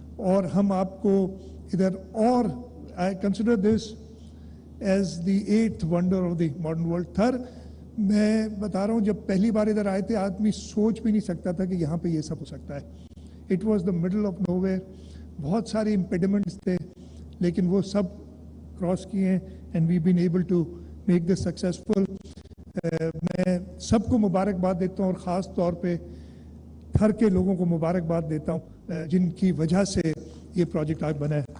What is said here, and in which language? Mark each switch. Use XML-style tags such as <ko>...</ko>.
<ur>اور ہم آپ کو ادھر, اور</ur> <en>I consider this as the 8th wonder of the modern world.</en> <ur>تھر میں بتا رہا ہوں, جب پہلی بار ادھر آئے تھے آدمی سوچ بھی نہیں سکتا تھا کہ یہاں پہ یہ سب ہو سکتا ہے.</ur> <en>It was the middle of nowhere,</en> <ur>بہت سارے</ur> <en>impediments تھے,</en> <ur>لیکن وہ سب کراس کیے ہیں,</ur> <en>and we've been able to make this successful.</en> <ur>میں سب کو مبارکباد دیتا ہوں, اور خاص طور پہ تھر کے لوگوں کو مبارکباد دیتا ہوں جن کی وجہ سے یہ پروجیکٹ آج بنا ہے.</ur>